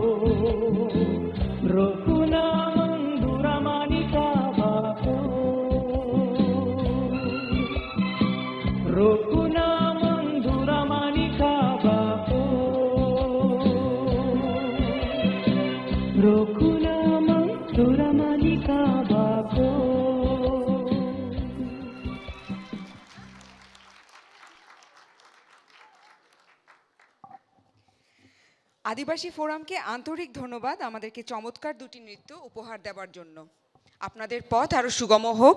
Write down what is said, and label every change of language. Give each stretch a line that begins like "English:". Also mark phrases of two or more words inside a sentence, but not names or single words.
Kok Borok: rokuna mengduramani kabaku rokuna mengduramani kabaku rokuna mengduramani kabaku.
Bangla: আদিবাসী ফোরামকে আন্তরিক ধন্যবাদ আমাদেরকে চমৎকার দুটি নৃত্য উপহার দেওয়ার জন্য। আপনাদের পথ আরো সুগম হোক।